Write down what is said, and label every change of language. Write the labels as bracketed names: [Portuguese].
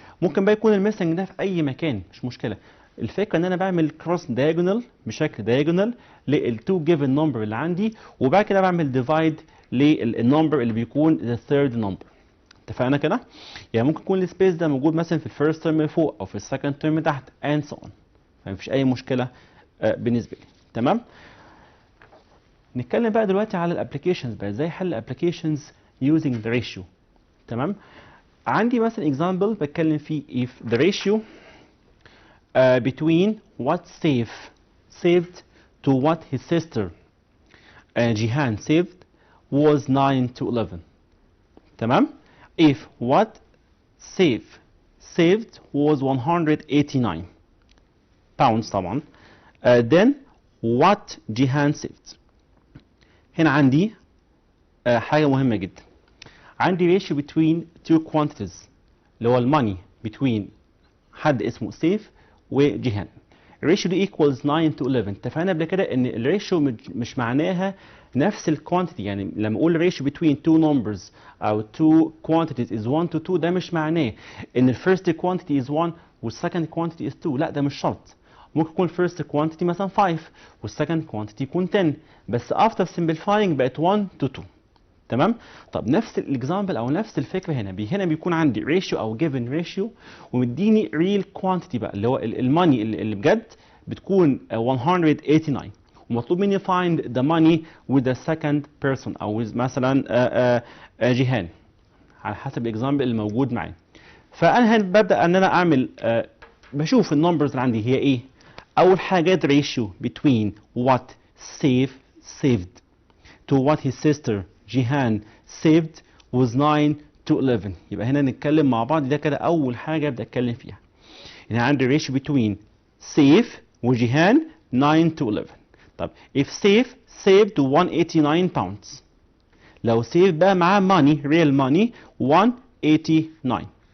[Arabic] ممكن بقى يكون الميسنج ده في اي مكان مش مشكله. الفكره ان انا بعمل cross diagonal بشكل diagonal لل2 given number اللي عندي، وبعد كده بعمل divide للنمبر اللي بيكون [English] the third number. [Arabic] اتفقنا كده؟ يعني ممكن يكون السبيس ده موجود مثلا في الفيرست ترم فوق او في السكند ترم تحت [English] and so on. [Arabic] فمفيش اي مشكله بالنسبه لي. تمام؟ نتكلم بقى دلوقتي على الابلكيشنز بقى، ازاي احل الابلكيشنز [English] using the ratio. [Arabic] تمام؟ عندي مثلا [English] example [Arabic] بتكلم فيه [English] if the ratio between what saved to what his sister Jihan saved was 9 to 11. [Arabic] تمام؟ [English] if what saved was 189 pounds [Arabic] طبعا [English] then what Jihan saved. [Arabic] هنا عندي حاجة مهمة جدا. عندي [English] ratio between two quantities [Arabic] اللي هو الماني between حد اسمه سيف وجيهان. الريشيو دي [English] equals 9 to 11. [Arabic] اتفقنا قبل كده ان الريشيو مش معناها نفس الكوانتيتي. يعني لما اقول ريشيو [English] between two numbers [Arabic] او [English] two quantities is 1 to 2 [Arabic] ده مش معناه ان الفيرست [English] quantity is 1 [Arabic] والسكند [English] quantity is 2. [Arabic] لا ده مش شرط. ممكن يكون الفيرست quantity مثلا 5 والسكند quantity يكون 10 بس [English] after simplifying [Arabic] بقت [English] 1 to 2. [Arabic] تمام؟ طب نفس الاكزامبل او نفس الفكره هنا بيكون عندي ريشيو او جيفن ريشيو ومديني ريل كوانتيتي بقى اللي هو الماني اللي بجد بتكون 189 ومطلوب مني [English] find the money with the second person [Arabic] او with مثلا جيهان على حسب الاكزامبل اللي موجود معايا. فانا ببدا ان انا اعمل بشوف النمبرز اللي عندي هي ايه. اول حاجه ريشيو [English] between what saved to what his sister Jihan saved was 9 to 11. [Arabic] يبقى هنا نتكلم مع بعض ده كده أول حاجة أبدأ أتكلم فيها. هنا عندي [English] ratio between [Arabic] سيف وجيهان [English] 9 to 11. [Arabic] طب if سيف [English] saved 189 pounds [Arabic] لو سيف بقى معاه [English] money real money 189.